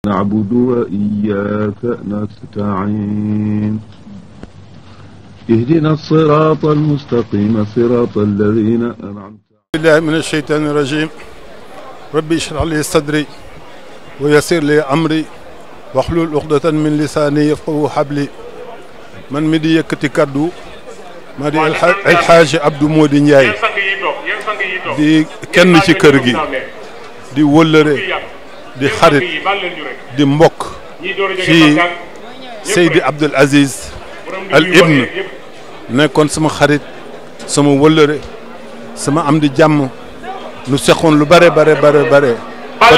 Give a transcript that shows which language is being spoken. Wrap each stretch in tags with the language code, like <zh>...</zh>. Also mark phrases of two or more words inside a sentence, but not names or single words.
<ar>نعبد وإياك نستعين اهدنا الصراط المستقيم صراط الذين أنعمت بالله من الشيطان الرجيم ربي اشرح لي صدري ويسر لي أمري واحلل عقدة من لساني يفقهوا قولي</ar> <wo>man mi di yëkkati kaddu ma di El Hadj Abdou Mody Ndiaye di kenn ci kër gi di wëllëre di xarit di mbokk ci Seydi Abdoul Aziz Al Ibn nekkoon sama xarit sama wëllëre sama am di jàmm nu seqoon lu bare fa</wo>